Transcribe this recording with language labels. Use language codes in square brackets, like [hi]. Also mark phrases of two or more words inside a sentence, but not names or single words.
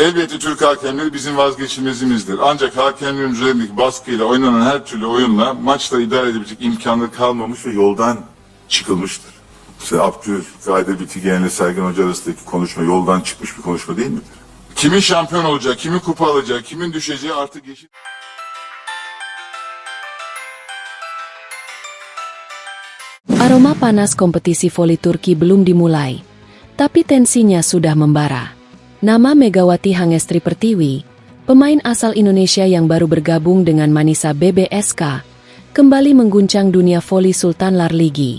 [tr] Elbette Türk hakemleri bizim vazgeçilmezimizdir. Ancak hakemlerin üzerindeki baskıyla oynanan her türlü oyunla maçla idare edebilecek imkanları kalmamış ve yoldan çıkılmıştır. İşte Abdülkadir Bitigen ile Sergen Hoca arasındaki konuşma yoldan çıkmış bir konuşma değil midir? Kimin şampiyon olacak, kimin kupa alacak, kimin düşeceği artık yeşil... [id] Aroma panas kompetisi voli Turki belum dimulai, tapi tensinya sudah membara. Nama Megawati Hangestri Pertiwi, pemain asal Indonesia yang baru bergabung dengan Manisa BBSK, kembali mengguncang dunia voli Sultan Larligi.